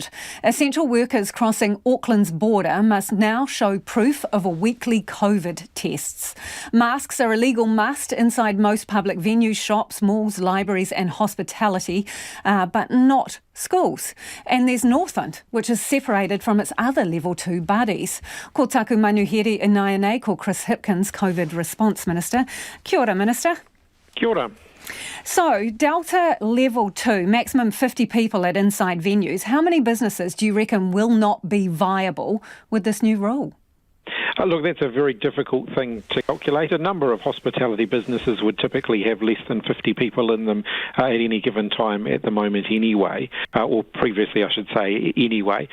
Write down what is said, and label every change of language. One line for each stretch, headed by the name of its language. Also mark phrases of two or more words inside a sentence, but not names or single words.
English: Essential workers crossing Auckland's border must now show proof of a weekly COVID tests. Masks are a legal must inside most public venues, shops, malls, libraries and hospitality, but not schools. And there's Northland, which is separated from its other level 2 buddies.
Māori: Ko taku manuhiri inai ko Chris Hipkins,
English: COVID response minister.
Māori: Kia ora, Minister. Kia ora.
English: So, Delta level 2, maximum 50 people at inside venues. How many businesses do you reckon will not be viable with this new rule? Look, that's a very difficult thing to calculate. A number of hospitality businesses would typically have less than 50 people in them at any given time at the moment anyway, or previously I should say anyway.